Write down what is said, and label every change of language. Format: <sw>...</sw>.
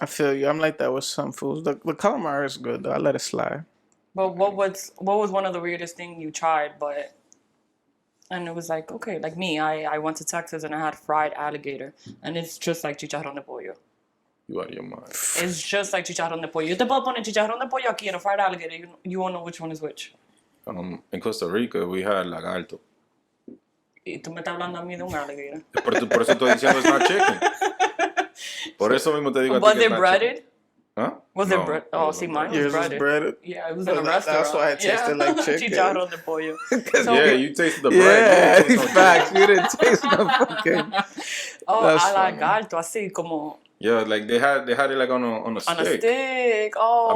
<en>I feel you. I'm like that with some foods. The calamari is good though. I let it slide. But what was one of the weirdest things you tried? And it was like, okay, like me, I went to Texas and I had fried alligator, and it's just like</en> <es>chicharrón de pollo.</es> <en>You out of your mind. It's just like</en> <es>chicharrón de pollo. Yo te puedo poner chicharrón de pollo aquí</es> <en>and a fried alligator. You won't know which one is which. In Costa Rica, we had lagarto.</en> <es>Y tú me estás hablando a mí de un alligator. Por eso estoy diciendo</es> <en>it's not chicken.</en> <es>Por eso mismo te digo a ti</es> <en>Was</en> <es>que</es> <en>it breaded? Huh? Was it breaded? Oh, see, mine was breaded. breaded. Yeah, it was in a restaurant. That's why it tasted like chicken.</en> <es>Chicharrón de pollo.</es> <en>So, yeah, you tasted the bread. Yeah, facts. You didn't taste no fucking.</en> <es>Oh, a lagarto, así como.</es> <en>Yeah, like they had it like on a stick. On a stick. Oh.</en>